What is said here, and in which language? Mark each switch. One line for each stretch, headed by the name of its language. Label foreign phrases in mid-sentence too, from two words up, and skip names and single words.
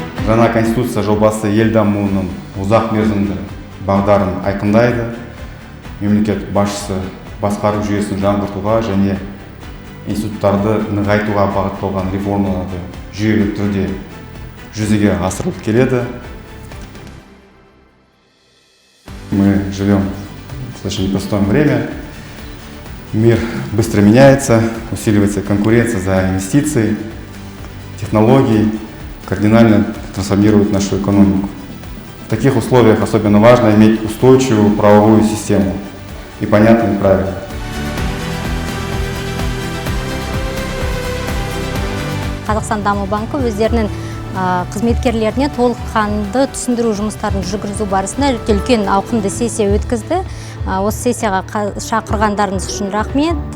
Kazakh: жаңа конституция жобасы ел дамуының ұзақ мерзімді бағдарын айқындайды. Мемлекет басшысы басқару жүйесін жаңғыртуға және институттарды нығайтуға бағытталған реформаларды жүйелі түрде жүзеге асырылып келеді.
Russian: Мы живем в достаточно непростое время. Мир быстро меняется, усиливается конкуренция за инвестиции, технологии кардинально трансформируют нашу экономику. В таких условиях особенно важно иметь устойчивую правовую систему и понятные правила.
Kazakh: Қазақстан даму банкі өздерінің қызметкерлеріне толыққанды түсіндіру жұмыстарын жүргізу барысында үлкен ауқымды сессия өткізді. Осы сессияға шақырғандарыңыз үшін рахмет.